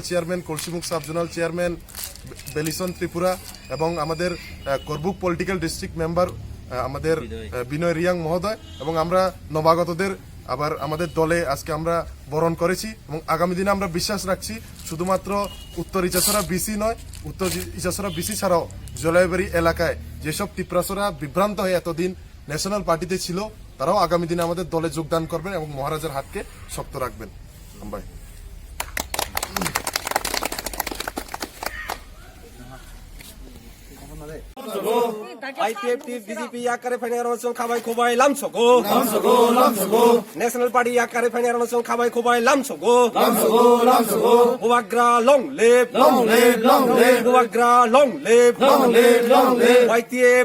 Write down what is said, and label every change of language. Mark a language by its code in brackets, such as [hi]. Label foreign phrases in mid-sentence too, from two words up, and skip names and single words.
[bn] চেয়ারম্যান কলসিমুখ সাবজোনাল চেয়ারম্যান বেলিসন ত্রিপুরা এবং আমাদের করবুক [en] political district member [bn] আমাদের বিনয় রিয়াং মহোদয় এবং আমরা নবাগতদের আবার আমাদের দলে আজকে আমরা বরণ করেছি এবং আগামী দিনে আমরা বিশ্বাস রাখছি শুধুমাত্র উত্তর ইজাসরা বিসি নয় উত্তর ইজাসরা বিসি ছাড়াও জলাইবাড়ি এলাকায় যেসব তীব্রাসরা বিভ্রান্ত হয়ে এতদিন ন্যাশনাল পার্টিতে ছিল তারাও আগামী দিনে আমাদের দলে যোগদান করবেন এবং মহারাজার হাতকে শক্ত রাখবেন ভাই [trp] IPFT BJP yakare fainaron khabai khobai lamsogo National Party yakare fainaron khabai khobai lamsogo Buagra [en] long live [trp] Buagra [en] long live [trp] YTF